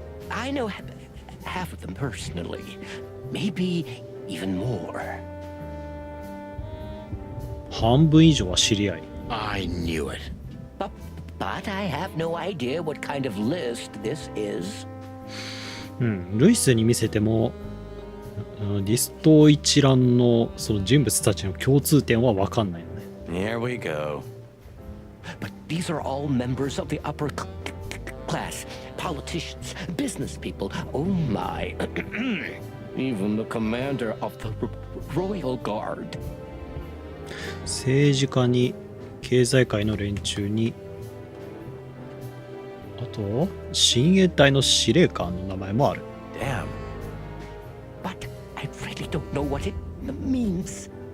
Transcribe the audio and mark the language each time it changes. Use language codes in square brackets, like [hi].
[en] I know half of them personally. Maybe even more. [ja] 半分以上は知り合い。 [en] I knew it. But I have no idea what kind of list this is. [ja] ルイスに見せても、リスト一覧のその人物たちの共通点は分かんないのね。 [en] Here we go. But these are all members of the upper class, politicians, business people. Oh my. Even the commander of the Royal Guard. [ja] 政治家に経済界の連中に、あと親衛隊の司令官の名前もある。 [en] Damn. But I really don't know what it means.